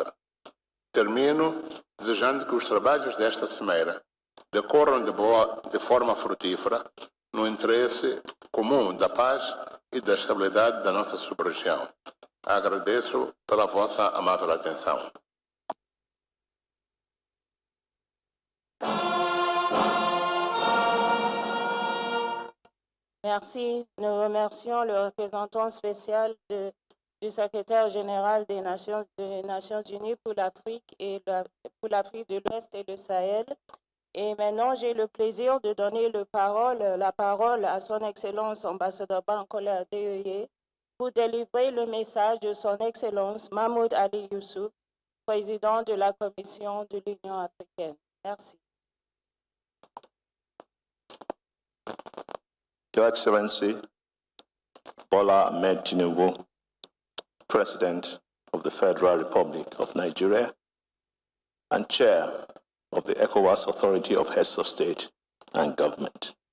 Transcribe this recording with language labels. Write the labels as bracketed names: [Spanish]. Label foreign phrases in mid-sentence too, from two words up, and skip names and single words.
[Portuguese] Termino desejando que os trabalhos desta cimeira decorram de forma frutífera no interesse comum da paz e da estabilidade da nossa sub-região. Agradeço pela vossa amável atenção. [French] Merci. Nous remercions le représentant spécial du secrétaire général des Nations Unies pour l'Afrique et pour l'Afrique de l'Ouest et le Sahel. Et maintenant, j'ai le plaisir de donner la parole à son Excellence ambassadeur Bankole Adeyeye pour délivrer le message de son Excellence Mahmoud Ali Youssouf, président de la Commission de l'Union africaine. Merci. [English] Your Excellency, Bola Tinubu, President of the Federal Republic of Nigeria and Chair of the ECOWAS Authority of Heads of State and Government.